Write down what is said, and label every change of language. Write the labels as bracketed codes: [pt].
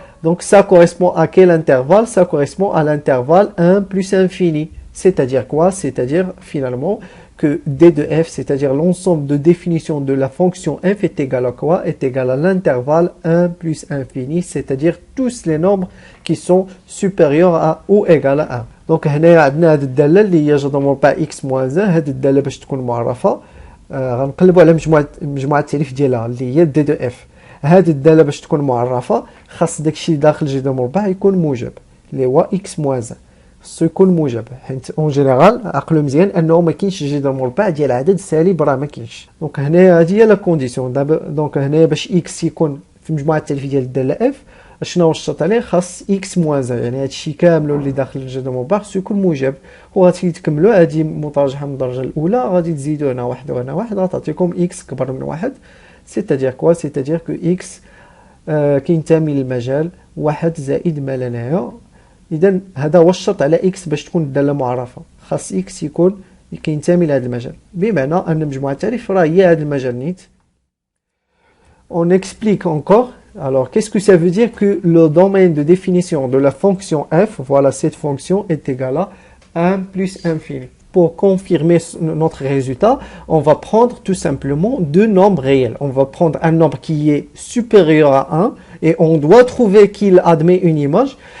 [fr] Donc ça correspond à quel intervalle? Ça correspond à l'intervalle 1 plus infini. C'est-à-dire quoi? C'est-à-dire finalement que d de f, c'est-à-dire l'ensemble de définition de la fonction f est égal à quoi? Est égal à l'intervalle 1 plus infini, c'est-à-dire tous les nombres qui sont supérieurs à ou égal à 1. [ar] Donc هنا عندنا هذه الداله اللي هي جذر مربع x moins 1. هذه الداله باش تكون معرفه غنقلبوا على مجموعه التعريف ديالها اللي هي d de f. هذه الداله باش تكون معرفه خاص داكشي داخل جذر مربع يكون موجب اللي هو x moins 1. خصو يكون موجب حيت اون جينيرال عقلوا مزيان انه ما كاينش جذر مربع ديال عدد سالب راه ما كاينش. دونك هنا هذه هي لا كونديسيون. دابا دونك هنا باش اكس يكون في مجموعه التعريف ديال الداله اف شنو نشرط عليه؟ خاص اكس موان 1 يعني هادشي كامل اللي داخل الجذر مربع خصو يكون موجب. وغادي تكملوا هذه مترجحه من الدرجه الاولى غادي تزيدوا هنا واحد وهنا واحد غتعطيكم اكس كبر من واحد. سيتادير كوا؟ سيتادير كو اكس كينتمي للمجال واحد زائد ما لا نهايه. إذا هذا هو الشرط على إكس باش تكون الدالة معرفة. خاص إكس يكون كينتمي لهذا المجال، بمعنى أن مجموعة التعريف راه هي هذا المجال نيت. [fr] On explique encore. Alors, qu'est-ce que ça veut dire que le domaine de définition de la fonction f, voilà, cette fonction est égale à 1 plus infini. Pour confirmer notre résultat, on va prendre tout simplement deux nombres réels. On va prendre un nombre qui est supérieur à 1 et on doit trouver qu'il admet une image.